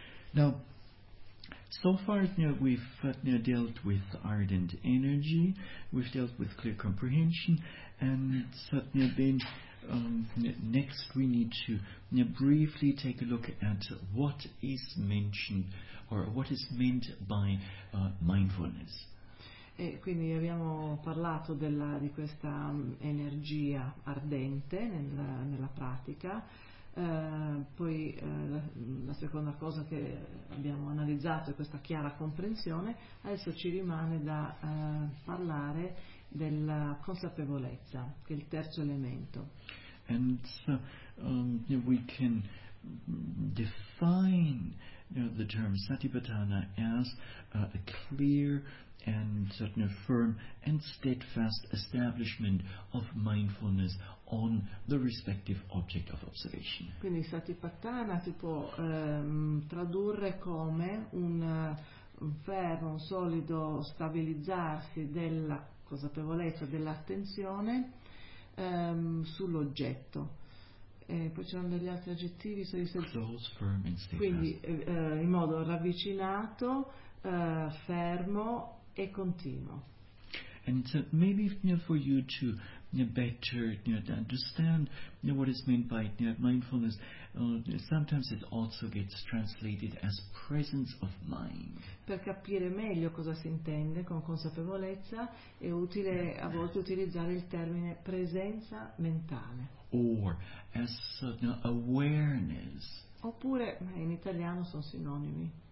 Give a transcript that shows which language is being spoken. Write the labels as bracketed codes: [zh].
[en] Now, so far we've dealt with ardent energy, we've dealt with clear comprehension, and then Next we need to briefly take a look at what is mentioned or what is meant by mindfulness. [it] E quindi abbiamo parlato della, di questa energia ardente nella pratica. Poi la seconda cosa che abbiamo analizzato è questa chiara comprensione. Adesso ci rimane da parlare della consapevolezza, che è il terzo elemento. [en] And so, we can define the term Satipatthana as a clear and firm and steadfast establishment of mindfulness on the respective object of observation. [it] Quindi Satipatthana si può tradurre come un fermo, un solido stabilizzarsi della consapevolezza, dell'attenzione sull'oggetto. Poi c'erano degli altri aggettivi, [en] close, firm and steadfast. [it] Quindi in modo ravvicinato, fermo e continuo. [en] And so maybe for you to better understand what is meant by mindfulness, sometimes it also gets translated as presence of mind. [it] Per capire meglio cosa si intende con consapevolezza è utile a volte utilizzare il termine presenza mentale. [en] Or as awareness. [it] Oppure in italiano sono sinonimi.